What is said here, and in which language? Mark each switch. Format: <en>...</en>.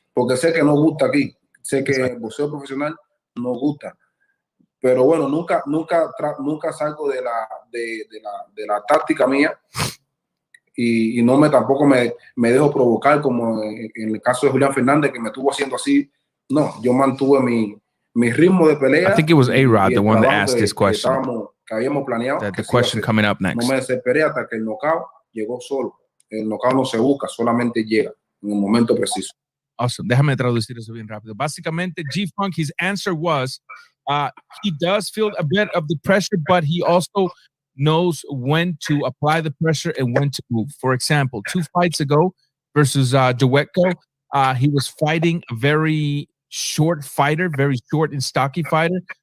<es>Porque sé que no gusta aquí. Sé que el boxeo profesional nos gusta, pero bueno, nunca salgo de la táctica mía y no tampoco me dejo provocar como en el caso de Julián Fernández, que me estuvo haciendo así. No, yo mantuve mi ritmo de pelea.</es> <en>I think it was A-Rod, the one that asked this question.</en> <es>Que habíamos planeado.</es> <en>The question coming up next.</en> <es>No me desesperé hasta que el knockout llegó solo. El knockout no se busca, solamente llega en el momento preciso.</es> <en>Awesome.</en> <es>Déjame traducir eso bien rápido.</es> <en>Básicamente, G-Funk, his answer was, he does feel a bit of the pressure, but he also knows when to apply the pressure and when to move. For example, 2 fights ago versus Duetko, he was fighting a very short fighter, very short and stocky fighter.</en>